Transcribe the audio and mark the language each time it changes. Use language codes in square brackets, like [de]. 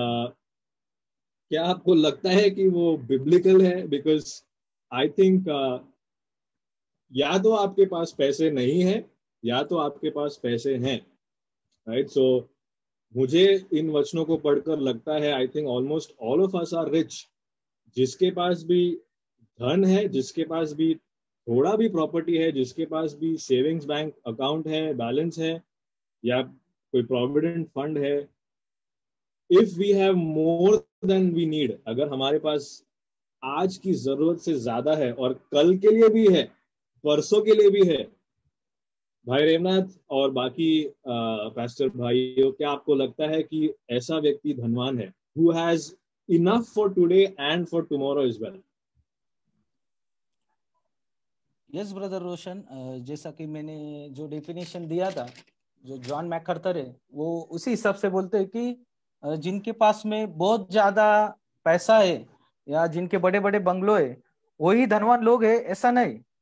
[hi] क्या आपको लगता है कि वो बिब्लिकल है? [en] because I think [hi] या तो आपके पास पैसे नहीं है या तो आपके पास पैसे हैं. राइट, सो मुझे इन वचनों को पढ़कर लगता है [en] I think almost all of us are rich. [hi] जिसके पास भी धन है, जिसके पास भी थोड़ा भी प्रॉपर्टी है, जिसके पास भी सेविंग्स बैंक अकाउंट है, बैलेंस है या कोई प्रोविडेंट फंड है, [en] if we have more than we need, [hi] अगर हमारे पास आज की जरूरत से ज्यादा है और कल के लिए भी है, परसों के लिए भी है, भाई रेवनाथ और बाकी पास्टर भाइयों, क्या आपको लगता है कि ऐसा व्यक्ति धनवान है [en] who has enough for today and for tomorrow as well? [hi] Yes brother रोशन, जैसा कि मैंने जो डेफिनेशन दिया था, जो जॉन मैकआर्थर है वो उसी हिसाब से बोलते हैं कि जिनके पास में बहुत ज्यादा पैसा है या जिनके बड़े बड़े बंगलो है वही धनवान लोग है, ऐसा नहीं.